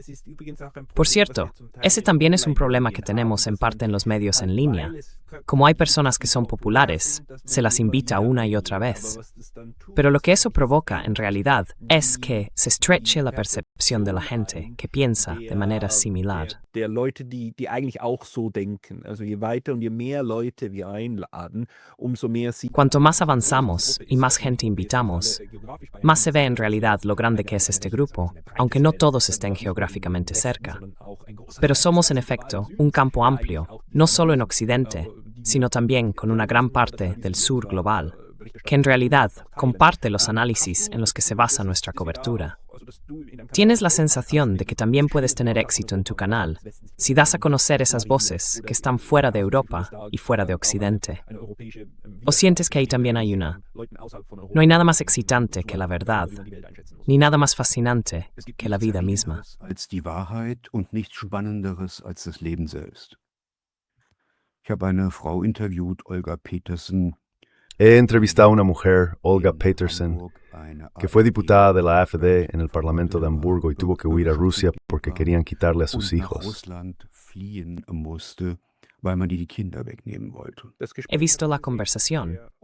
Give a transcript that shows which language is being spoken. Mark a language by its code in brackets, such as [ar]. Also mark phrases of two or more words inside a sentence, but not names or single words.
[es] Por cierto, ese también es un problema que tenemos en parte en los medios en línea. Como hay personas que son populares, se las invita una y otra vez. Pero lo que eso provoca, en realidad, es que se estreche la percepción de la gente que piensa de manera similar. [de] Der Leute, die eigentlich auch so denken. Also je weiter und je mehr Leute wir einladen, umso mehr sie... [es] Cuanto más avanzamos y más gente invitamos, más se ve en realidad lo grande que es este grupo, aunque no todos estén geográficamente cerca. Pero somos en efecto un campo amplio, no solo en Occidente, sino también con una gran parte del sur global, que en realidad comparte los análisis en los que se basa nuestra cobertura. Tienes la sensación de que también puedes tener éxito en tu canal si das a conocer esas voces que están fuera de Europa y fuera de Occidente. ¿O sientes que ahí también hay una? No hay nada más excitante que la verdad, ni nada más fascinante que la vida misma. [de] Ich habe eine Frau interviewt, Olga Peterson. [es] He entrevistado a una mujer, Olga Peterson, que fue diputada de la AfD en el Parlamento de Hamburgo y tuvo que huir a Rusia porque querían quitarle a sus hijos. He visto la conversación.